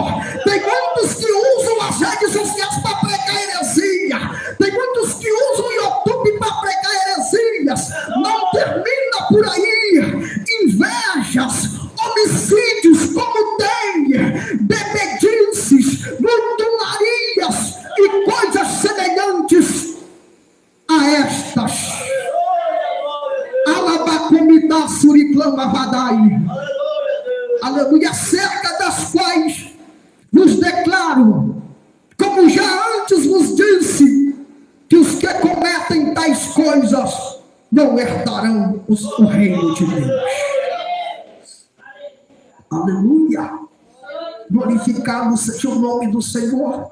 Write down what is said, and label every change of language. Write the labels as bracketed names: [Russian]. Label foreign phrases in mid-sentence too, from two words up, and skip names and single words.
[Portuguese] Tem muitos que usam as redes sociais para pregar heresia, tem muitos que usam o YouTube para pregar heresias. Não termina por aí. Invejas, homicídios, como tem, bebedices, glutonarias e coisas semelhantes a estas. Alabacomida suriclama vadai. Aleluia, acerca das quais vos declaro, como já antes vos disse, que os que cometem tais coisas não herdarão o reino de Deus. Aleluia, glorificado seja o nome do Senhor.